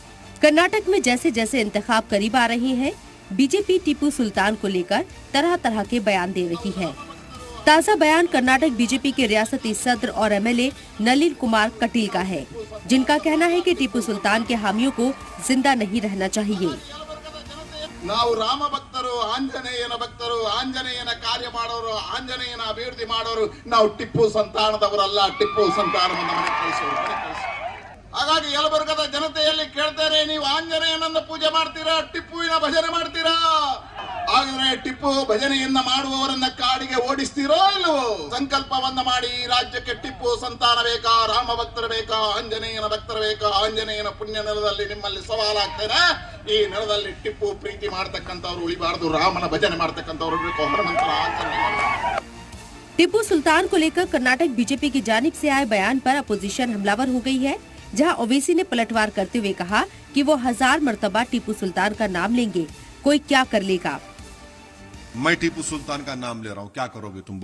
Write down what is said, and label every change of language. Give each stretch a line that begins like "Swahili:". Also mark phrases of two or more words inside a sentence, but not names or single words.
Urdu: کرناٹک میں جیسے جیسے انتخاب قریب آ رہے ہیں، بی جے پی ٹیپو سلطان کو لے کر طرح طرح کے بیان دے رہی ہے. تازہ بیان کرناٹک بی جے پی کے ریاستی صدر اور ایم ایل اے نلن کمار کٹیل کا ہے، جن کا کہنا ہے کہ ٹیپو سلطان کے حامیوں کو زندہ نہیں رہنا چاہیے.
Kannada: ನಾವು ರಾಮ ಭಕ್ತರು, ಆಂಜನೇಯನ ಭಕ್ತರು, ಆಂಜನೇಯನ ಕಾರ್ಯ ಮಾಡೋರು, ಆಂಜನೇಯನ ಅಭಿವೃದ್ಧಿ ಮಾಡೋರು, ನಾವು ಟಿಪ್ಪು ಸಂತಾನದವರಲ್ಲ, ಟಿಪ್ಪು ಸಂತಾನವನ್ನು ಮನೆ ಕಳಿಸೋರು। ಹಾಗಾಗಿ ಯಲಬುರ್ಗದ ಜನತೆಯಲ್ಲಿ ಕೇಳ್ತಾರೆ, ನೀವು ಆಂಜನೇಯನನ್ನ ಪೂಜೆ ಮಾಡ್ತೀರಾ, ಟಿಪ್ಪುವಿನ ಭಜನೆ ಮಾಡ್ತೀರಾ? ಹಾಗಾದ್ರೆ ಟಿಪ್ಪು ಭಜನೆಯನ್ನ ಮಾಡುವವರನ್ನ ಕಾಡಿಗೆ ಓಡಿಸ್ತೀರೋ ಇಲ್ಲವೋ? ಸಂಕಲ್ಪವನ್ನ ಮಾಡಿ ರಾಜ್ಯಕ್ಕೆ ಟಿಪ್ಪು ಸಂತಾನ ಬೇಕಾ, ರಾಮ ಭಕ್ತರು ಬೇಕಾ, ಆಂಜನೇಯನ ಭಕ್ತರು ಬೇಕಾ? ಆಂಜನೇಯನ ಪುಣ್ಯ ನೆಲದಲ್ಲಿ ನಿಮ್ಮಲ್ಲಿ ಸವಾಲಾಗ್ತೇನೆ, ಈ ನೆಲದಲ್ಲಿ ಟಿಪ್ಪು ಪ್ರೀತಿ ಮಾಡ್ತಕ್ಕಂಥವ್ರು ಉಳಿಬಾರ್ದು, ರಾಮನ ಭಜನೆ ಮಾಡ್ತಕ್ಕಂಥವ್ರು ಬೇಕು, ಹನುಮಂತರ ಆಚರಣೆ।
Urdu: ٹیپو سلطان کو لے کر کرناٹک بی جے پی کی جانب سے آئے بیان پر اپوزیشن حملہ آور ہو گئی ہے، جہاں اویسی نے پلٹ وار کرتے ہوئے کہا کہ وہ 1000 مرتبہ ٹیپو سلطان کا نام لیں گے، کوئی کیا کر لے گا. میں ٹیپو سلطان کا نام لے رہا ہوں، کیا کرو گے تم?